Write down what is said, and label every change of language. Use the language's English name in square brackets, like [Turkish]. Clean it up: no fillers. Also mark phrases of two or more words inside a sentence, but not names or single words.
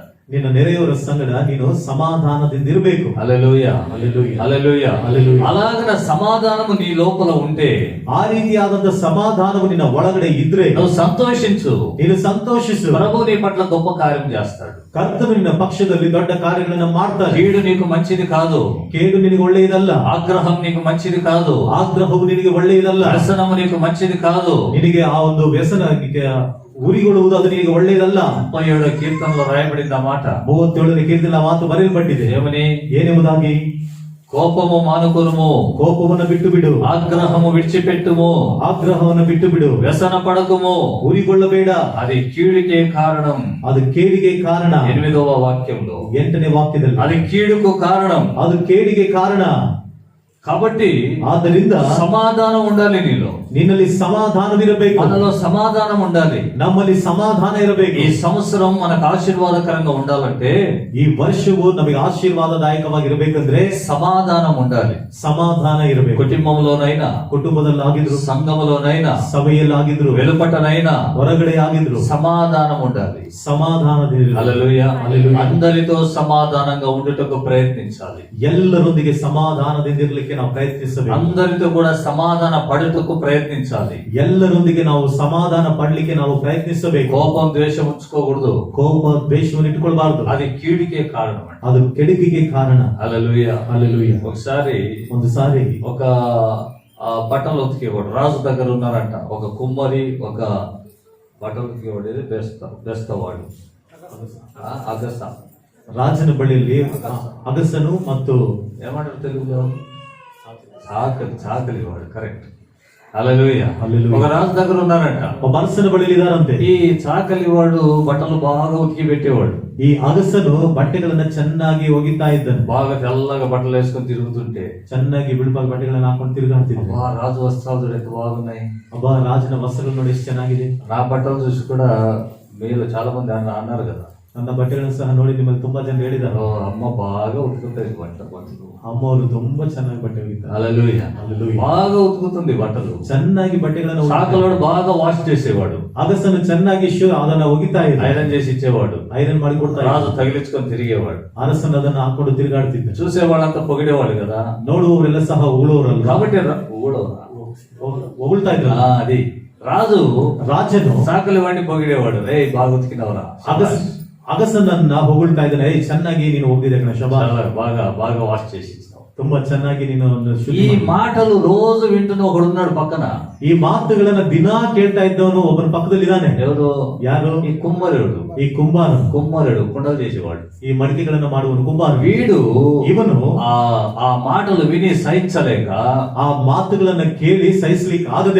[Kannada] ನಿನ್ನ ನೆರೆಯವರ ಸಂಗಡ ನೀನು సమాధాನದಿಂದಿರಬೇಕು. [Telugu] హల్లెలూయా. హల్లెలూయా. హల్లెలూయా. హల్లెలూయా. అలాగన సమాధానము నీ లోపల ఉంటే, [Kannada] ಆ ರೀತಿಯಾದಂತ ಸಮಾಧಾನವು ನಿನ್ನ ಒಳಗಡೆ ಇದ್ರೆ [Telugu] నువ్వు సంతోషించు. [Kannada] ನೀನು ಸಂತೋಷಿಸು. [Telugu] ప్రభు నీ పట్ల గొప్ప కార్యం చేస్తాడు. [Kannada] ಕರ್ತನು ನಿನ್ನ ಪಕ್ಷದಲ್ಲಿ ದೊಡ್ಡ ಕಾರ್ಯಗಳನ್ನ ಮಾಡ್ತಾನೆ. [Telugu] కీడు నీకు మంచిది కాదు, [Kannada] ಕೇಡು ನಿನಗೆ ಒಳ್ಳೆಯದಲ್ಲ. [Telugu] ఆగ్రహం నీకు మంచిది కాదు, [Kannada] ಆಗ್ರಹವು ನಿನಗೆ ಒಳ್ಳೆಯದಲ್ಲ. [Telugu] వ్యసనము నీకు మంచిది కాదు. [Kannada] ನಿನಗೆ ಆ ಒಂದು ವ್ಯಸನ ಉರಿಗೊಳ್ಳುವುದು ಅದು ನಿನಗೆ ಒಳ್ಳೆಯದಲ್ಲ. [Telugu] 37వ కీర్తనలో రాయబడింది ಆ మాట. [Kannada] 37ನೇ ಕೀರ್ತನೆ ಮಾತು ಬರೆಯಲ್ಪಟ್ಟಿದೆ. [Telugu] ఏమని? [Kannada] ಏನೆಂಬುದಾಗಿ? [Telugu] కోపము మానుకొనుము, [Kannada] ಕೋಪವನ್ನು ಬಿಟ್ಟು ಬಿಡು. [Telugu] ఆగ్రహము విడిచిపెట్టుము, [Kannada] ಆಗ್ರಹವನ್ನು ಬಿಟ್ಟು ಬಿಡು. [Telugu] వ్యసన పడకుము, [Kannada] ಉರಿಗೊಳ್ಳಬೇಡ, [Telugu] అది కీడుకే కారణం. [Kannada] ಅದು ಕೇಡಿಗೆ ಕಾರಣ. [Telugu] 8వ వాక్యంలో, [Kannada] 8ನೇ ವಾಕ್ಯದಲ್ಲಿ [Telugu] అది కీడుకు కారణం. [Kannada] ಅದು ಕೇಡಿಗೆ ಕಾರಣ. [Telugu] కాబట్టి [Kannada] ಆದ್ದರಿಂದ [Telugu] సమాధానం ఉండాలి నీలో. [Kannada] ನಿನ್ನಲ್ಲಿ ಸಮಾಧಾನವಿರಬೇಕು. [Telugu] మనలో సమాధానం ఉండాలి. [Kannada] ನಮ್ಮಲ್ಲಿ ಸಮಾಧಾನ ಇರಬೇಕು. [Telugu] ఈ సంవత్సరం మనకు ఆశీర్వాదకరంగా ఉండాలంటే, [Kannada] ಈ ವರ್ಷವು ನಮಗೆ ಆಶೀರ್ವಾದದಾಯಕವಾಗಿರಬೇಕಂದ್ರೆ [Telugu] సమాధానం ఉండాలి. [Kannada] ಸಮಾಧಾನ ಇರಬೇಕು. [Telugu] కుటుంబంలోనైనా, [Kannada] ಕುಟುಂಬದಲ್ಲಾಗಿದ್ರು, [Telugu] సంఘములోనైనా, [Kannada] ಸಭೆಯಲ್ಲಾಗಿದ್ರು, [Telugu] వెలుపటనైనా [Kannada] ಹೊರಗಡೆ ಆಗಿದ್ರು [Telugu] సమాధానం ఉండాలి. [Kannada] ಸಮಾಧಾನದಿಂದ [Telugu] హల్లెలూయా. అందరితో సమాధానంగా ఉండుటకు ప్రయత్నించాలి. [Kannada] ಎಲ್ಲರೊಂದಿಗೆ ಸಮಾಧಾನದಿಂದ ಇರಲಿಕ್ಕೆ ನಾವು ಪ್ರಯತ್ನಿಸಬೇಕು. [Telugu] అందరితో కూడా సమాధాన పడుటకు ప్రయత్నించాలి. [Kannada] ಎಲ್ಲರೊಂದಿಗೆ ನಾವು ಸಮಾಧಾನ ಪಡಲಿಕ್ಕೆ ನಾವು ಪ್ರಯತ್ನಿಸಬೇಕು. [Telugu] కోపం ద్వేషం ఉంచుకోకూడదు. [Kannada] ಕೋಪ ದ್ವೇಷವನ್ನು ಇಟ್ಕೊಳ್ಬಾರ್ದು. [Telugu] అది కీడుకే కారణం. [Kannada] ಅದು ಕೆಡುಕಿಗೆ ಕಾರಣ. [Telugu] హల్లెలూయా. హల్లెలూయా. ಒಂದು సారి ఒక బట్టలు ఉతికేవాడు రాజు దగ్గర ఉన్నారంట. ఒక కుమ్మరి, ఒక బట్టలు ఉతికేవాడు, బెస్తవాడు, అగస. [Kannada] ರಾಜನ ಬಳಿಯಲ್ಲಿ ಅಗಸನು ಮತ್ತು [Telugu] ఏమంటారు తెలుగులో? చాకలి వాడు. కరెక్ట్. హల్లెలూయా. ఒక రాజు దగ్గర ఉన్నారంట. [Kannada] ಒಬ್ಬ ಅರಸನ ಬಳಿಯಲ್ಲಿ ಇದಾರಂತೆ. [Telugu] ఈ చాకలి వాడు బట్టలు బాగా ఉతికి పెట్టేవాడు. [Kannada] ಈ ಅಗಸನು ಬಟ್ಟೆಗಳನ್ನ ಚೆನ್ನಾಗಿ ಒಗಿತಾ ಇದ್ದಾನೆ. [Telugu] బాగా తెల్లగా బట్టలు వేసుకొని తిరుగుతుంటే, [Kannada] ಚೆನ್ನಾಗಿ ಬಿಳುಪಾದ ಬಟ್ಟೆಗಳನ್ನ ಹಾಕೊಂಡು ತಿರುಗಾಡ್ತಿದ್ದ. [Telugu] రాజు వస్త్రాలు చూడ ఎంత బాగున్నాయి. [Kannada] ಅಬ್ಬಾ, ರಾಜನ ವಸ್ತ್ರಗಳು ನೋಡಿ ಎಷ್ಟು ಚೆನ್ನಾಗಿದೆ. [Telugu] నా బట్టలు చూసి కూడా మీరు చాలా మంది అన్నారు కదా, [Kannada] ನನ್ನ ಬಟ್ಟೆಗಳನ್ನು ಸಹ ನೋಡಿ ನಿಮ್ಮಲ್ಲಿ ತುಂಬಾ ಜನ ಹೇಳಿದ್ದಾರೆ, [Telugu] అమ్మ బాగా ఉతుకుతాయి బట్టలు. [Kannada] ಅಮ್ಮ ಅವರು ತುಂಬಾ ಚೆನ್ನಾಗಿ ಬಟ್ಟೆ ಒಗಿತಾರೆ. [Telugu] హల్లెలూయా. హల్లెలూయా. బాగా ఉతుకుతుంది బట్టలు. [Kannada] ಚೆನ್ನಾಗಿ ಬಟ್ಟೆಗಳನ್ನು [Telugu] చాకలోడు బాగా వాష్ చేసేవాడు. [Kannada] ಅಗಸನು ಚೆನ್ನಾಗಿ ಅದನ್ನ ಒಗಿತಾ ಇದ್ದ. [Telugu] ఐరన్ చేసి ఇచ్చేవాడు. [Kannada] ಐರನ್ ಮಾಡಿ ಕೊಡ್ತಾ ಇದ್ದ. [Telugu] రాజు తగిలించుకొని తిరిగేవాడు. [Kannada] ಅರಸನು ಅದನ್ನ ಹಾಕೊಂಡು ತಿರುಗಾಡ್ತಿದ್ದ. [Telugu] చూసేవాళ్ళంతా పొగిడేవాడు కదా, [Kannada] ನೋಡುವವರೆಲ್ಲ ಸಹ ಉಗುಳೋರಲ್ಲ. [Telugu] కాబట్టి [Kannada] ಹೊಗಳ್ತಾ ಇದ್ರು. [Telugu] అది రాజను చాకలి వాడిని పొగిడేవాడు. రే బాగా ఉతికినవరా. [Kannada] ಅಗಸನನ್ನ ಹೊಗಳ್ತಾ ಇದ್ದಾನೆ, ಚೆನ್ನಾಗಿ ನೀನು ಹೋಗಿದ್ದೆ ಕಣ, ಶಬಾಷ್, [Telugu] బాగా వాష్ చేసి [Kannada] ತುಂಬಾ ಚೆನ್ನಾಗಿ ನೀನು ಒಂದು ಶುದ್ಧಿ [Telugu] ఈ [Kannada] ಮಾಡು. [Telugu] మాటలు రోజు వింటున్న ఒకడున్నాడు పక్కన. [Kannada] ಈ ಮಾತುಗಳನ್ನ ದಿನಾ ಕೇಳ್ತಾ ಇದ್ದವನು ಒಬ್ಬನ ಪಕ್ಕದಲ್ಲಿ ಇದ್ದಾನೆ. [Telugu] ఎవరు? [Kannada] ಯಾರು? [Telugu] ఈ కుమ్మరుడు. [Kannada] ಈ ಕುಂಬಾರ, [Telugu] కుమ్మరుడు కుండలు చేసేవాడు. [Kannada] ಈ ಮಡಿಕೆಗಳನ್ನ ಮಾಡುವನು ಕುಂಬಾರ. [Telugu] వీడు [Kannada] ಇವನು [Telugu] ఆ మాటలు విని సహించలేక [Kannada] ಆ ಮಾತುಗಳನ್ನ ಕೇಳಿ ಸಹಿಸ್ಲಿಕ್ಕೆ ಆಗದೆ